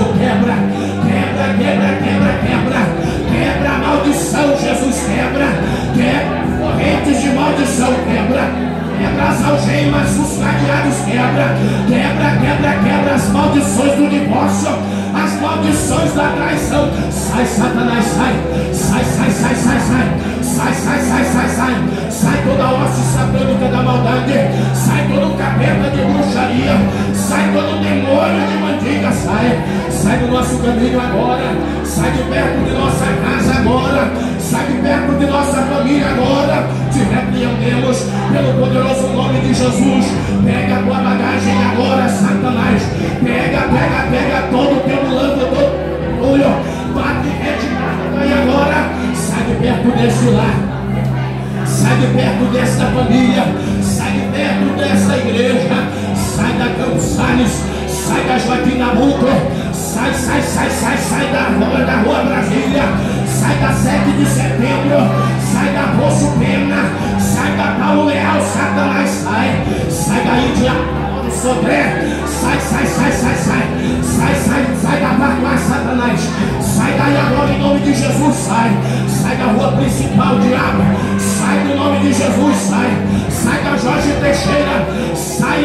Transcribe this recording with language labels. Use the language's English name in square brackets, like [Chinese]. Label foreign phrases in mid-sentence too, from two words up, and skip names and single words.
[Portuguese] Quebra, quebra, quebra, quebra, quebra, quebra a maldição, Jesus, quebra, quebra correntes de maldição, quebra, quebra as algemas, os cadeados, quebra, quebra, quebra, quebra as maldições do divórcio, as maldições da traição. Sai, Satanás, sai, sai, sai, sai, sai, sai, sai, sai, sai, sai, sai, sai toda a hoste satânica da maldade, sai todo capeta de bruxaria, sai todo demônio de mandiga, sai, sai do nosso caminho agora, sai de perto de nossa casa agora, sai de perto de nossa família agora, te repreendemos pelo poderoso nome de Jesus. Pega a tua bagagem agora, Satanás, pega, pega, pega todo o teu mulambo, todo o olho, bate retirada e agora, sai de perto desse lar, sai de perto dessa família, sai de perto dessa igreja, sai da Campos Salles, sai da Joaquim Nabuco, sai, sai, sai, sai, sai da rua Brasília, sai da 7 de setembro, sai da Poço Pena, sai da Paulo Leal, Satanás, sai, sai da Índia do Sodré, sai, sai, sai, sai, sai, sai, sai, sai da Barba, Satanás, sai daí agora em nome de Jesus, sai, sai da rua principal, diabo, sai do nome de Jesus, sai, sai da Jorge Teixeira,